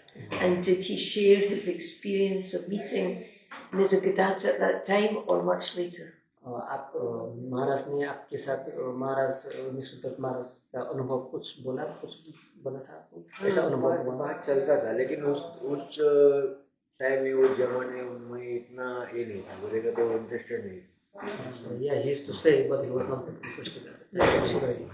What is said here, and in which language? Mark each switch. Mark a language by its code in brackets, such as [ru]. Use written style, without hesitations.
[en] And did he share his experience of meeting Nisargadatta at that time or much later? [hi] आप महाराज ने आपके साथ महाराज निष्कर्षोत्तर महाराज का अनुभव कुछ बोला था आपको? ऐसा अनुभव हुआ? बात चलता था, लेकिन उस टाइम में उस जमाने में इतना ये नहीं था, बोलेगा तो इंटरेस्टेड नहीं. [en] Yeah, he used to say, but he was not interested in that.